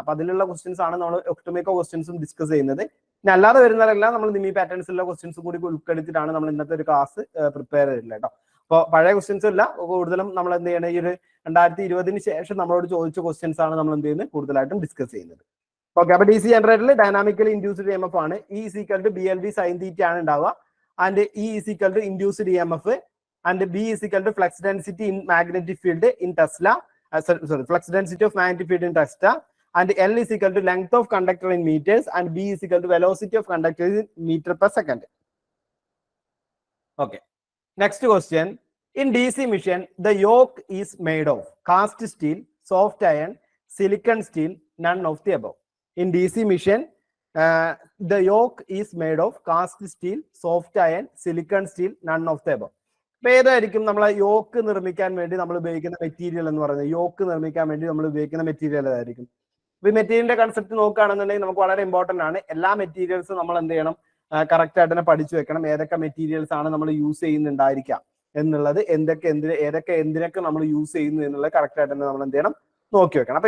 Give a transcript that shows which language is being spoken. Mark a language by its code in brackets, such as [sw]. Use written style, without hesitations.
[ml] അപ്പൊ അതിലുള്ള ക്വസ്റ്റ്യൻസ് ആണ് നമ്മൾ ഒട്ടുമിക്ക ക്വസ്റ്റ്യൻസും ഡിസ്കസ് ചെയ്യുന്നത്. ഇനി അല്ലാതെ വരുന്നതെല്ലാം നമ്മൾ നിമി പാറ്റേൺസിലുള്ള ക്വസ്റ്റ്യൻസ് കൂടി ഉൾപ്പെടുത്തിയിട്ടാണ് നമ്മൾ ഇന്നത്തെ ഒരു ക്ലാസ് പ്രിപ്പയർ ചെയ്തിട്ടുള്ളത് കേട്ടോ. അപ്പോൾ പഴയ ക്വസ്റ്റ്യൻസ് അല്ല, കൂടുതലും നമ്മൾ എന്ത് ചെയ്യണം, ഈ ഒരു 2020 ശേഷം നമ്മളോട് ചോദിച്ച ക്വസ്റ്റ്യൻസ് ആണ് നമ്മൾ എന്ത് ചെയ്യുന്നത് കൂടുതലായിട്ടും ഡിസ്കസ് ചെയ്യുന്നത്. ഓക്കെ, അപ്പൊ DC ജനറേറ്ററിൽ ഡൈനാമിക്കലി ഇൻഡ്യൂസ്ഡ് EMF ആണ്. [en] E = BLV sin θ [ml] ആണ് ഉണ്ടാവുക. [en] And E = induced EMF and B = flux density in magnetic field in Tesla. Flux density of magnetic field in Tesla. And L = length of conductor in meters, and B = velocity of conductor in meter per second. Okay. Next question. In DC machine, the yoke is made of cast steel, soft iron, silicon steel, none of the above. In DC machine, the yoke is made of cast steel, soft iron, silicon steel, none of the above. [ml] അപ്പൊ ഏതായിരിക്കും നമ്മളെ yoke നിർമ്മിക്കാൻ വേണ്ടി നമ്മൾ ഉപയോഗിക്കുന്ന material എന്ന് പറയുന്നത്? Yoke നിർമ്മിക്കാൻ വേണ്ടി നമ്മൾ ഉപയോഗിക്കുന്ന മെറ്റീരിയൽ ഏതായിരിക്കും? ഈ മെറ്റീരിയലിന്റെ കൺസെപ്റ്റ് നോക്കുകയാണെന്നുണ്ടെങ്കിൽ നമുക്ക് വളരെ ഇമ്പോർട്ടന്റ് ആണ്. എല്ലാ മെറ്റീരിയൽസും നമ്മൾ എന്ത് ചെയ്യണം, കറക്റ്റ് ആയിട്ട് തന്നെ പഠിച്ചു വെക്കണം. ഏതൊക്കെ മെറ്റീരിയൽസ് ആണ് നമ്മൾ യൂസ് ചെയ്യുന്നുണ്ടായിരിക്കാം എന്നുള്ളത്, ഏതൊക്കെ എന്തിനൊക്കെ നമ്മൾ യൂസ് ചെയ്യുന്നു എന്നുള്ളത് കറക്റ്റ് ആയിട്ട് തന്നെ നമ്മൾ എന്ത് ചെയ്യണം, നോക്കി വെക്കണം.